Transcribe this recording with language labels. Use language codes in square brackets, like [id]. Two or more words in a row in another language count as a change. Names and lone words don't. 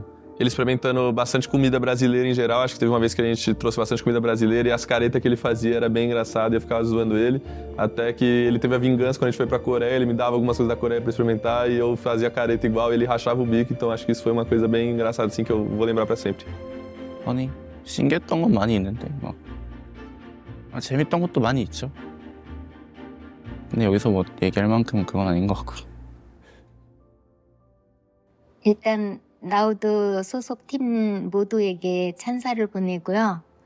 [pt] Ele experimentando bastante comida brasileira em geral, acho que teve uma vez que a gente trouxe bastante comida brasileira e as caretas que ele fazia era bem engraçado e eu ficava zoando ele, até que ele teve a vingança quando a gente foi pra Coreia, ele me dava algumas coisas da Coreia pra experimentar e eu fazia careta igual, ele rachava o bico, então acho que isso foi uma coisa bem engraçada, assim, que eu vou lembrar pra sempre. [ko] 아니, 신기했던 건 많이 있는데 막 재밌던 것도 많이 있죠. 근데 여기서 뭐 얘기할 만큼 그건 아닌 것 같고. 일단 라우드 소속 팀 모두에게 찬사를 보내고요.